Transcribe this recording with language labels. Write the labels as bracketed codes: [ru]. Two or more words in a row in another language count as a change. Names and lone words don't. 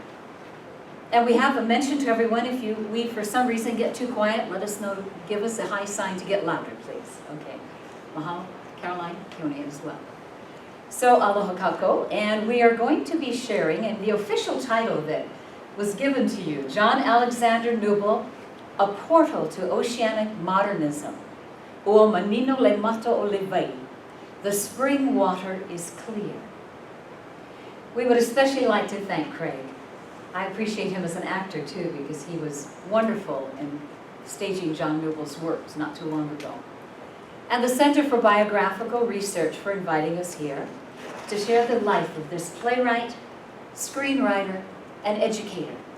[en] And we have a mention to everyone, if we for some reason get too quiet, let us know, give us a high sign to get louder, please. Okay. Mahalo, Caroline, Keone as well. So, [haw] aloha kako, [en] and we are going to be sharing, and the official title that was given to you, John Alexander Kneubuhl, A Portal to Oceanic Modernism, [sm] o manino le mato o le vai, [en] the spring water is clear. We would especially like to thank Craig. I appreciate him as an actor too, because he was wonderful in staging John Kneubuhl's works not too long ago. And the Center for Biographical Research for inviting us here to share the life of this playwright, screenwriter, and educator.